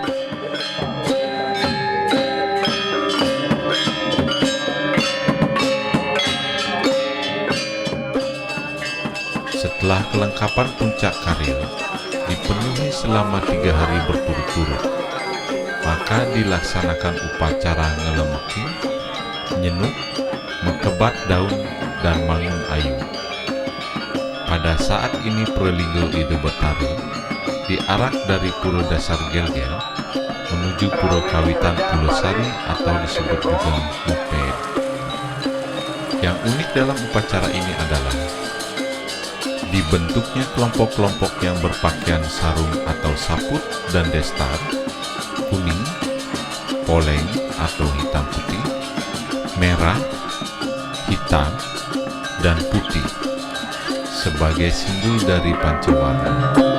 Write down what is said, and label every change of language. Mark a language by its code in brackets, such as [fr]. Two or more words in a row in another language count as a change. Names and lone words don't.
[id] Setelah kelengkapan puncak karya dipenuhi selama 3 hari berturut-turut, maka dilaksanakan upacara ngelemeking, nyenuk, mekebat daun, dan mangun ayu. Pada saat ini Prelinggo Ide Betari diarak dari Pura Dasar Gelgel menuju Pura Kawitan Pulesari atau disebut juga Muped. Yang unik dalam upacara ini adalah dibentuknya kelompok-kelompok yang berpakaian sarung atau saput dan destar, kuning, poleng atau hitam putih, merah, hitam, dan putih sebagai simbol dari Pancawarna.